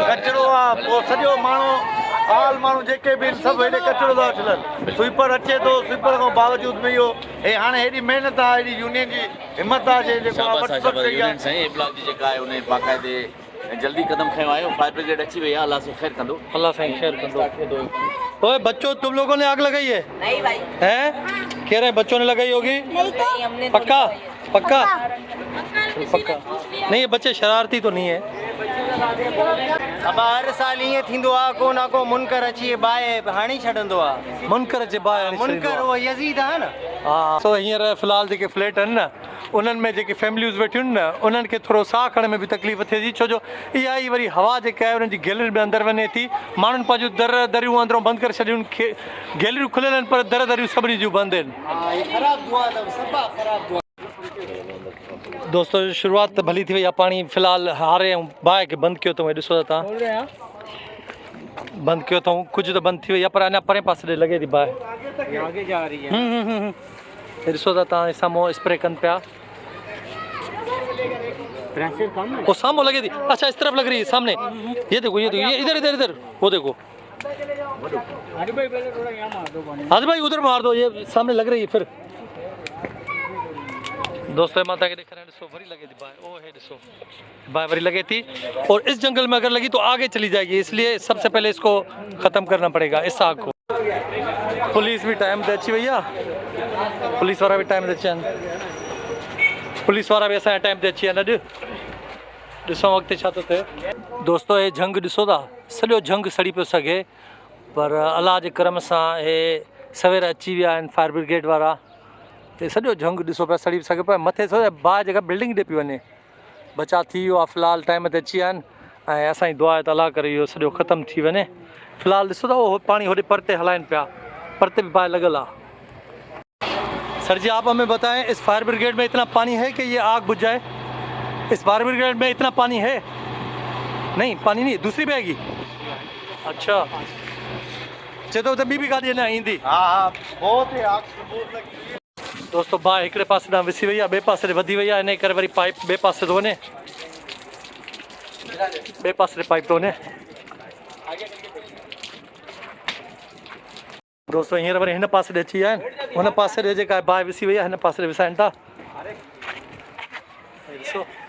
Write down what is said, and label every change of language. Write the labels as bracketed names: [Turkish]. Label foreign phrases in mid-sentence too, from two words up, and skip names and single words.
[Sindhi] कचिरो आहे पोइ सॼो माण्हू हाल माण्हू जेके बि आहिनि सभु हेॾे कचिरो था उछलनि स्वीपर अचे थो स्वीपर खां बावजूद बि इहो हे हाणे हेॾी महिनत आहे हेॾी यूनियन जी हिमत आहे जेको साईं ब्लॉक जी जेका आहे उन बाक़ाइदे जल्दी कदम खयो आहे [English] fire brigade [Sindhi] अची वई आहे अल्लाह से खैर कंदो अल्लाह साईं खैर कंदो [Urdu] اوئے بچوں تم لوگوں نے آگ لگائی ہے نہیں بھائی ہیں کہہ رہے ہیں بچوں نے لگائی ہوگی نہیں ہم نے پکا پکا پکا نہیں یہ بچے شرارتی تو نہیں ہے [Sindhi] अब हर साल ईअं थींदो आहे को न को मुनकर अची बाहि हणी छॾंदो आहे मुनकर जे बाहि मुनकर उहो यज़ीद आहे न हा सो हींअर फ़िलहालु जेके फ्लैट आहिनि न उन्हनि में जेके फैमिलियूं वेठियूं आहिनि न उन्हनि खे थोरो साह खणण में बि तकलीफ़ थिए थी छो जो इहा ई वरी हवा जेका आहे उन्हनि जी गैलरी में अंदरि वञे थी माण्हुनि पंहिंजूं दरियूं अंदरों बंदि करे छॾियूं गैलरियूं खुलियल आहिनि पर दरियूं सभिनी जूं बंदि आहिनि दोस्तों शुरूआत त भली थी वई आहे पाणी फ़िलहालु हारे ऐं बाहि खे बंदि कयो अथऊं ॾिसो था तव्हां बंदि कयो अथऊं कुझु त बंदि थी वई आहे पर अञा परे पासे ॾे लॻे थी बाहि ॾिसो था तव्हां साम्हूं स्प्रे कनि पिया वो सामने लगे थी [Urdu] اچھا اس طرف لگ رہی ہے سامنے یہ دیکھو یہ ادھر ادھر ادھر وہ دیکھو عادل بھائی ادھر مار دو یہ سامنے لگ رہی ہے پھر دوستوں ماتا کے دیکھ رہے ہیں [Sindhi] वरी लगे थी बाय ओ है दिसो बाय वरी लगे थी [Urdu] اور اس جنگل میں اگر لگی تو آگے چلی جائے گی اس لیے سب سے پہلے اس کو ختم کرنا پڑے گا اس آگ کو [Sindhi] पुलिस भी टाइम ते अची भैया पुलिस वारा भी टाइम ते अचनि पुलिस वारा भी असांजे टाइम ते अची विया अॼु ॾिसूं अॻिते छा थो थिए दोस्तो हे झंग ॾिसो था सॼो झंग सड़ी पियो सघे पर अलाह जे करम सां हे सवेर अची विया आहिनि [English] fire brigade [Sindhi] वारा ते सॼो झंग ॾिसो पिया सड़ी सघे पियो मथे बाहि जेका बिल्डिंग ॾे पई वञे बचा थी वियो आहे फ़िलहालु टाइम ते अची विया आहिनि ऐं असांजी दुआ आहे त अलाह करे इहो सॼो ख़तमु थी वञे फ़िलहालु ॾिसो था उहो पाणी होॾे परते हलाइनि पिया परते भी बाहि लॻल आहे [Urdu] سر جی آپ ہمیں بتائیں اس [English] fire brigade [Urdu] میں اتنا پانی ہے کہ یہ آگ بجھ جائے اس [English] fire brigade [Urdu] میں اتنا پانی ہے نہیں پانی نہیں دوسری بھی آئے گی اچھا چلو تو [Sindhi] ॿी गाॾी अञा ईंदी दोस्तों बाहि हिकिड़े पासे ॾांहुं विसी वई आहे ॿिए पासे वधी वई आहे इन करे वरी पाइप ॿिए पासे थो वञे ॿिए पासे पाइप थो वञे दोस्तों हींअर वरी हिन पासे ॾे अची विया आहिनि हुन पासे ॾे जेका बाहि विसी वई आहे हिन पासे ॾे विसाइनि था ॾिसो